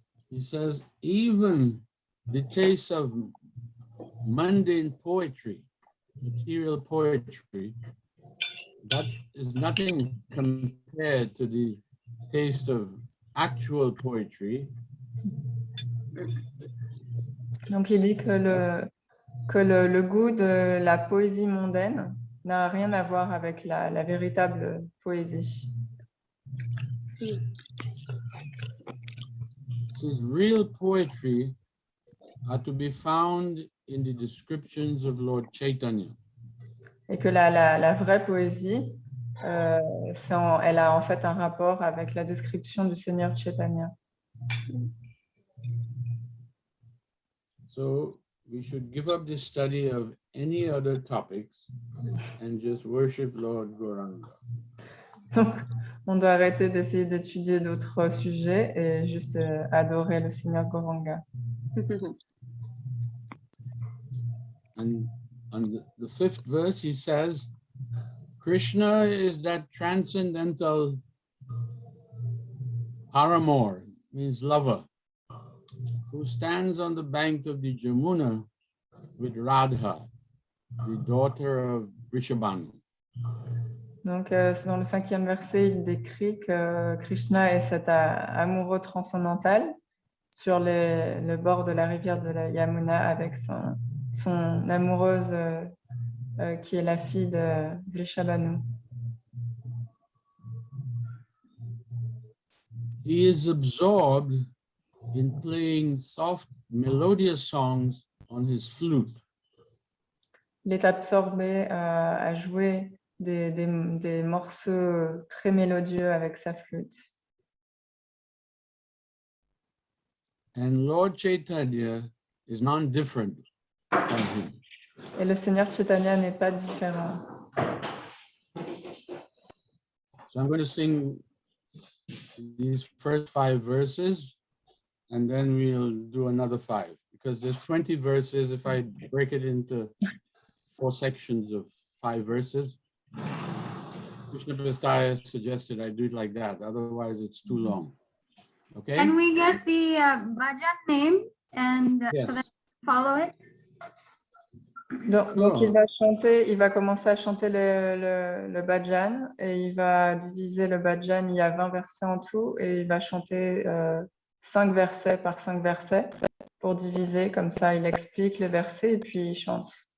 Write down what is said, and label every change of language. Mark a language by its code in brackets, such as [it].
[en] He says, even the taste of mundane poetry, material poetry, that is nothing compared to the taste of actual poetry. [fr] Donc, il dit que le goût de la poésie mondaine n'a rien à voir avec la véritable poésie. [en] Says real poetry are to be found in the descriptions of Lord Chaitanya. [fr] Et que la vraie poésie elle a en fait un rapport avec la description du Seigneur Chaitanya. [en] So we should give up this study of any other topics and just worship Lord Gauranga. [fr] Donc, on doit arrêter d'essayer d'étudier d'autres sujets et juste adorer le Seigneur Gauranga. [en] And on the fifth verse, he says, Krishna is that transcendental paramour, means lover, who stands on the bank of the Jamuna with Radha, the daughter of Vrishabhanu. [fr] Donc, dans le 5e verset, il décrit que Krishna est cet amoureux transcendantal sur le bord de la rivière de la Yamuna avec son amoureuse qui est la fille de Vrishabhanu. [en] He is absorbed in playing soft, melodious songs on his flute. [fr] Il est absorbé à jouer des morceaux très mélodieux avec sa flûte. [en] And Lord Chaitanya is non-different from him. [fr] Et le Seigneur Chaitanya n'est pas différent. [en] So I'm going to sing these first 5 verses, and then we'll do another 5, because there's 20 verses. If I break it into 4 sections of 5 verses, Krishna Prastaya suggested I do it like that. Otherwise, it's too long. Okay? Can we get the bhajan name and Yes. so that we follow it? [fr] Donc, il va commencer à chanter le bhajan et il va diviser le bhajan. Il y a 20 versets en tout et il va chanter 5 versets par 5 versets pour diviser. Comme ça, il explique les versets et puis il chante.